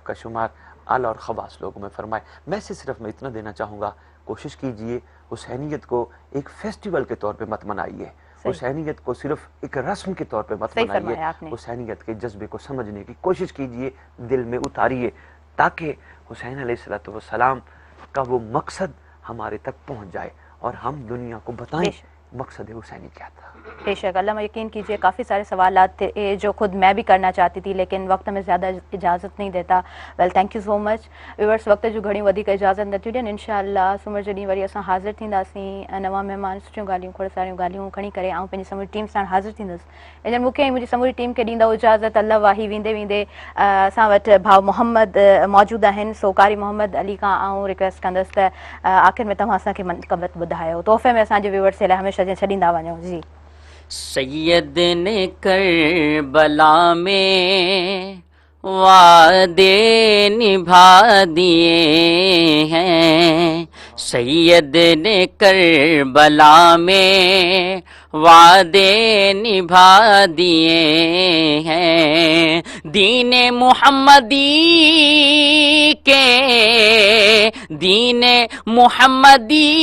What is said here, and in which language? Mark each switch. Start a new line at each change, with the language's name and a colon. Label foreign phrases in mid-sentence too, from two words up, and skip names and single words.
Urdu: صاحب کا شمار اعلیٰ اور خواص لوگوں میں فرمائے۔ میں صرف میں اتنا دینا چاہوں گا، کوشش کیجئے حسینیت کو ایک فیسٹیول کے طور پہ مت منائیے، حسینیت کو صرف ایک رسم کے طور پہ مت منائیے، حسینیت کے جذبے کو سمجھنے کی کوشش کیجئے، دل میں اتاریے، تاکہ حسین علیہ السلام کا وہ مقصد ہمارے تک پہنچ جائے اور ہم دنیا کو بتائیں مقصد حسینی کیا تھا۔ بے شک، علامہ یقین کیجئے کافی سارے سوالات تھے جو خود میں بھی کرنا چاہتی تھی لیکن وقت ہمیں زیادہ اجازت نہیں دیتا۔
English: Well thank you so much viewers,
Sindhi: وقت جو گھڑی وڌیک اجازت نٿي ڏين، انشاءاللہ سمر جو ڏيंहुं वरी असां हाज़िर थींदासीं नवां महिमान सुठियूं ॻाल्हियूं खोड़ सारियूं ॻाल्हियूं खणी करे ऐं पंहिंजी समूरी टीम सां हाज़िर थींदसि। इन मूंखे ऐं मुंहिंजी समूरी टीम खे ॾींदो इजाज़त अल्लाह वाही। वेंदे वेंदे असां वटि भाउ मोहम्मद मौजूदु आहिनि, सो कारी मोहम्मद अली खां आऊं रिक्वेस्ट कंदसि त आख़िर में तव्हां असांखे मनक़बत ॿुधायो, तोहफ़े में असांजे व्यूअर्स जे लाइ हमेशह छॾींदा वञो। जी
Urdu: سید نے کربلا میں وعدے نبھا دیے ہیں، سید نے کربلا میں وعدے نبھا دیے ہیں، دین محمدی کے، دین محمدی